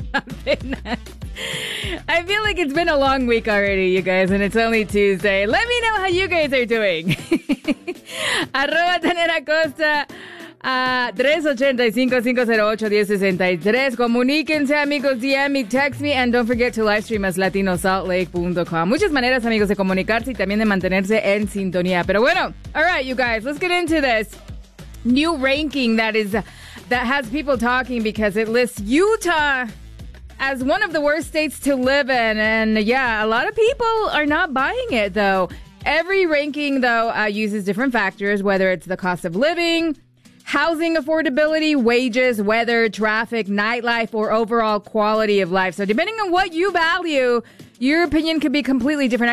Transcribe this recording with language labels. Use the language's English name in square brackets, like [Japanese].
[English] I feel like it's been a long week already, you guys, and it's only Tuesday. Let me know how you guys are doing. Arroba Danera Cosa. 385-508-1063. [Spanish] Comuníquense, amigos. [English] DM me, text me, and don't forget to live stream as latinosaltlake.com. [Spanish] Muchas maneras, amigos, de comunicarse y también de mantenerse en sintonía. Pero bueno, [English] all right, you guys, let's get into this new ranking that has people talking because it lists Utah as one of the worst states to live in. And yeah, a lot of people are not buying it, though. Every ranking, though, uses different factors, whether it's the cost of living, housing affordability, wages, weather, traffic, nightlife, or overall quality of life. So depending on what you value, your opinion could be completely different.